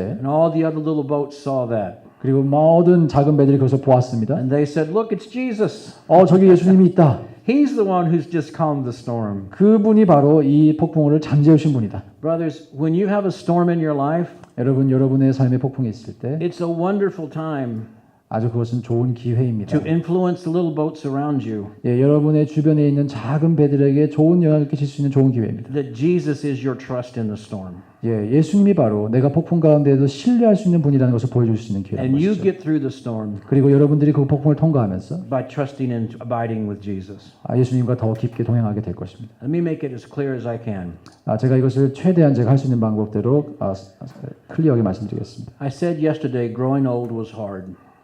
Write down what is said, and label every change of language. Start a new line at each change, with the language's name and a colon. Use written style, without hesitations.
English: And all the other little boats saw that.
Korean: 그리고 모든 작은 배들이 그것을 보았습니다.
English: And they said, "Look, it's Jesus.
Korean: 저기 예수님이 있다.
English: He's the one who's just calmed the storm."
Korean: 그분이 바로 이 폭풍을 잠재우신 분이다.
English: Brothers, when you have a storm in your life,
Korean: 여러분 여러분의 삶에 폭풍이 있을 때
English: it's a wonderful time
Korean: 아주 그것은 좋은 기회입니다.
English: to influence the little boats around you.
Korean: 여러분의 주변에 있는 작은 배들에게 좋은 영향을 끼칠 수 있는 좋은 기회입니다.
English: That Jesus is your trust in the storm.
Korean: 예수님이 바로 내가 폭풍 가운데에도 신뢰할 수 있는 분이라는 것을 보여줄 수 있는 기회라는
English: And you
Korean: 것이죠.
English: get through the storm
Korean: 그리고 여러분들이 그 폭풍을 통과하면서
English: by trusting and abiding with Jesus.
Korean: 예수님과 더 깊게 동행하게 될 것입니다.
English: Let me make it as clear as I can.
Korean: 제가 이것을 최대한 제가 할 수 있는 방법대로 클리어하게 말씀드리겠습니다.
English: I said yesterday, growing old was hard.